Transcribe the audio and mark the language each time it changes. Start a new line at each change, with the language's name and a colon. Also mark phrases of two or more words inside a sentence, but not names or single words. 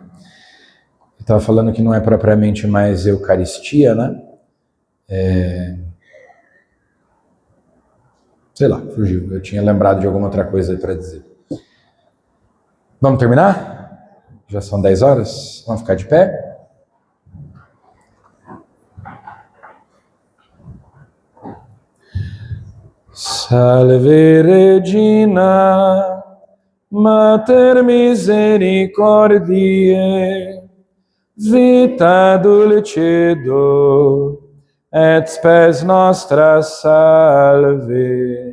Portuguese: Eu estava falando que não é propriamente mais Eucaristia, né? Sei lá, fugiu. Eu tinha lembrado de alguma outra coisa aí para dizer. Vamos terminar? Já são 10 horas? Vamos ficar de pé?
Latin: Salve Regina, Mater misericordiae, vita dulcedo, et spes nostra salve.